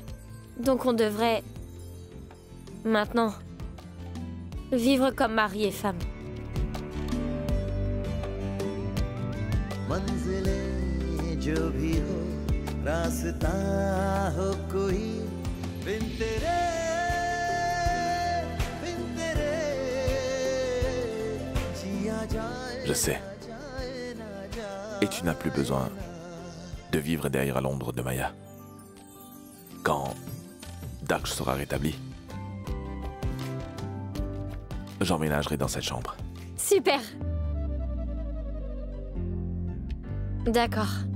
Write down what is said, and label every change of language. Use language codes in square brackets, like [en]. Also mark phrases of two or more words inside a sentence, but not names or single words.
[fr] Donc on devrait maintenant vivre comme mari et femme. [hi] मंजिलें जो भी हो रास्ता हो कोई बिन तेरे जिया [fr] sais. Et tu n'as plus besoin de vivre derrière l'ombre de Maya. Quand Daksh sera rétabli, j'emménagerai dans cette chambre. Super. D'accord.